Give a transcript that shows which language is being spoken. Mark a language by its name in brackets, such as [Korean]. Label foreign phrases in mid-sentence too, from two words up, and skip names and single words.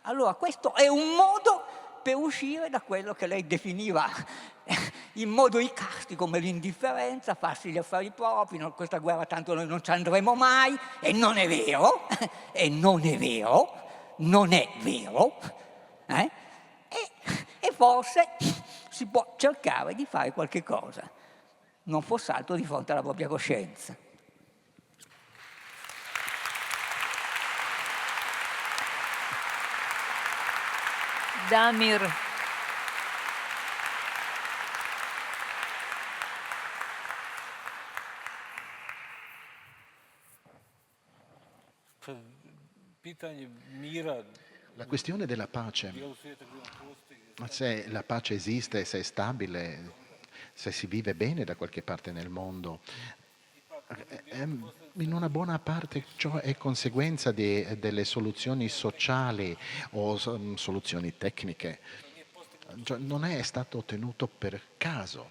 [Italian] Allora questo è un modo per uscire da quello che lei definiva in modo icastico come l'indifferenza, farsi gli affari propri, no, questa guerra tanto noi non ci andremo mai, e non è vero, e non è vero, non è vero, e forse si può cercare di fare qualche cosa, non fosse altro di fronte alla propria coscienza. Damir. [Bosnian] Pitanje mira, [Italian] La questione della pace, [Bosnian] dijelu svijeta gdje on postoji, [Italian] ma se la pace esiste, se è stabile, se si vive bene da qualche parte nel mondo, in una buona parte ciò è conseguenza delle soluzioni sociali o soluzioni tecniche. Cioè, non è stato ottenuto per caso.